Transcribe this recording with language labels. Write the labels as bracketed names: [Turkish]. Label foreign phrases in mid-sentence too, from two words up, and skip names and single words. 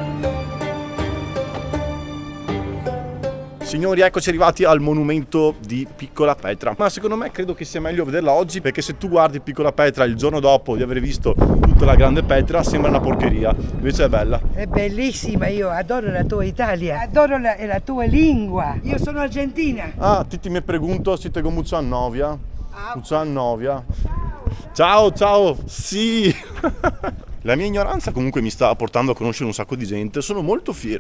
[Italian] Signori, eccoci arrivati al monumento di Piccola Petra, ma secondo me credo che sia meglio vederla oggi, perché se tu guardi Piccola Petra il giorno dopo di aver visto tutta la grande Petra sembra una porcheria, invece è bella. È bellissima, io adoro la tua Italia, adoro la tua lingua. Io sono argentina. [Spanish] Ah, [Italian] ti mi [Spanish] pregunto se tengo mucho novia. Mucha novia. [Italian] Ciao, sì. La mia ignoranza comunque mi sta portando a conoscere un sacco di gente, sono molto fiero.